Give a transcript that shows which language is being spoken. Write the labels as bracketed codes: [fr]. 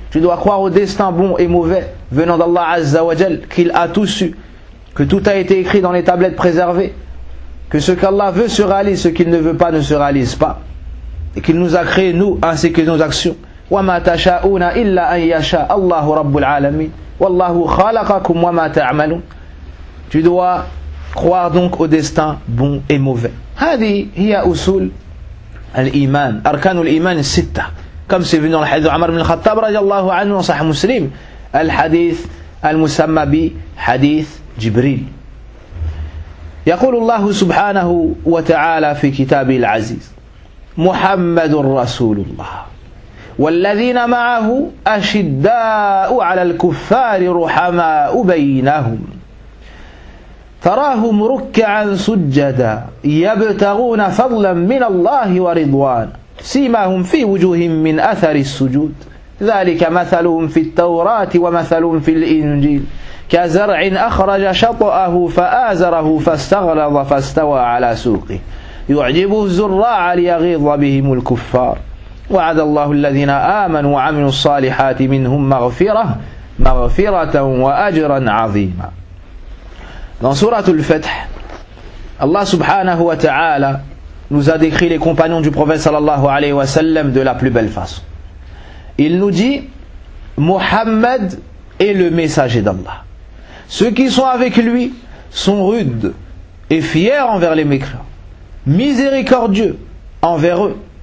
[fr] Tu dois croire au destin bon et mauvais venant d'Allah Azza wa Jal, qu'il a tout su, que tout a été écrit dans les tablettes préservées, que ce qu'Allah veut se réalise, ce qu'il ne veut pas ne se réalise pas, et qu'il nous a créés nous ainsi que nos actions. [ar] وَمَا تَشَاءُونَ إِلَّا أَنْ يَشَاءَ اللَّهُ رَبُّ الْعَالَمِينَ وَاللَّهُ خَلَقَكُمْ وَمَا تَعْمَلُونَ. [fr] Tu dois croire donc au destin bon et mauvais. [ar] هذه هي أصول الإيمان أركان الإيمان الستة [fr] comme c'est venu dans le hadith d'Omar ibn al-Khattab [ar] رضي الله عنه وصحيح مسلم الحديث المسمى بحديث جبريل. يقول الله سبحانه وتعالى في كتابه العزيز محمد رسول الله والذين معه أشداء على الكفار رحماء بينهم تراهم ركعا سجدا يبتغون فضلا من الله ورضوان سيماهم في وجوههم من أثر السجود ذلك مثلهم في التوراة ومثلهم في الإنجيل كزرع أخرج شطأه فآزره فاستغلظ فاستوى على سوقه يعجب الزراع ليغيظ بهم الكفار وعد الله الذين آمنوا وعملوا الصالحات منهم مغفرة مغفرة وأجرا عظيما. [fr] Dans sourate Al-Fath, Allah subhanahu wa ta'ala nous a décrit les compagnons du prophète sallallahu alayhi wa sallam de la plus belle façon. Il nous dit, Muhammad est le messager d'Allah. Ceux qui sont avec lui sont rudes et fiers envers les mécréants, miséricordieux envers eux.